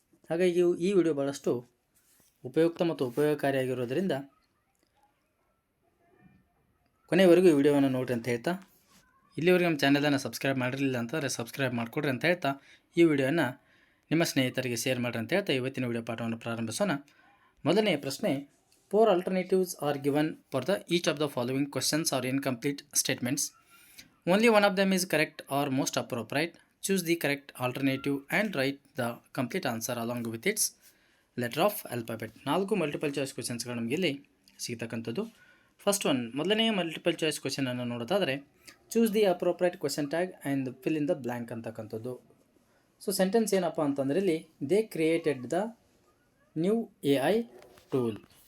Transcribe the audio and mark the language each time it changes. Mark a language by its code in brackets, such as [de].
[kn] ಹಾಗಾಗಿ ಈ ವಿಡಿಯೋ ಭಾಳಷ್ಟು ಉಪಯುಕ್ತ ಮತ್ತು ಉಪಯೋಗಕಾರಿಯಾಗಿರೋದರಿಂದ ಕೊನೆಯವರೆಗೂ ಈ ವಿಡಿಯೋವನ್ನು ನೋಡಿರಿ ಅಂತ ಹೇಳ್ತಾ, ಇಲ್ಲಿವರೆಗೆ ನಮ್ಮ ಚಾನಲನ್ನು ಸಬ್ಸ್ಕ್ರೈಬ್ ಮಾಡಿರಲಿಲ್ಲ ಅಂತಂದರೆ ಸಬ್ಸ್ಕ್ರೈಬ್ ಮಾಡಿಕೊಡ್ರಿ ಅಂತ ಹೇಳ್ತಾ, ಈ ವಿಡಿಯೋನ ನಿಮ್ಮ ಸ್ನೇಹಿತರಿಗೆ ಶೇರ್ ಮಾಡಿರಿ ಅಂತ ಹೇಳ್ತಾ ಇವತ್ತಿನ ವಿಡಿಯೋ ಪಾಠವನ್ನು ಪ್ರಾರಂಭಿಸೋಣ. ಮೊದಲನೆಯ ಪ್ರಶ್ನೆ, [en] 4 alternatives are given for each of the following questions or incomplete statements. Only one of them is correct or most appropriate. Choose the correct alternative and write the complete answer along with its letter of alphabet. 4 multiple choice ಕ್ವೆಶನ್ಸ್ಗಳು [kn] ನಮಗೆ ಇಲ್ಲಿ ಸಿಗ್ತಕ್ಕಂಥದ್ದು. [en] First one, ಮೊದಲನೆಯ multiple choice ಕ್ವೆಶನನ್ನು ನೋಡೋದಾದರೆ, choose the appropriate question tag and fill in the blank ಅಂತಕ್ಕಂಥದ್ದು. So sentence [kn] ಏನಪ್ಪ ಅಂತಂದರೆ ಇಲ್ಲಿ [en] They created the new AI tool.